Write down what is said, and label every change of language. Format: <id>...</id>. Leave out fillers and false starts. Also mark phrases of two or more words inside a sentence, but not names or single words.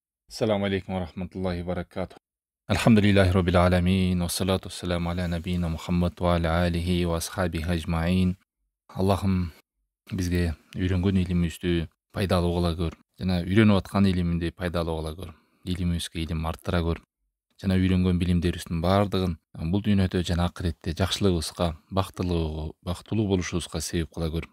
<ar>السلام عليكم ورحمة الله وبركاته. الحمد لله رب العالمين والصلاة والسلام على نبينا محمد وعلى آله وأصحابه أجمعين.</ar> <ky>Allah'ım bizge үйрөнгөн илимибизди пайдалуу кыла көр. Жана үйрөнүп аткан илимди пайдалуу кыла көр. Илимибизге илим арттыра көр. Жана үйрөнгөн билимдерибиздин баардыгын бул дүйнөдө жана акыретте жакшылыгыбызга, бактылуу болушубузга себеп кыла көр.</ky>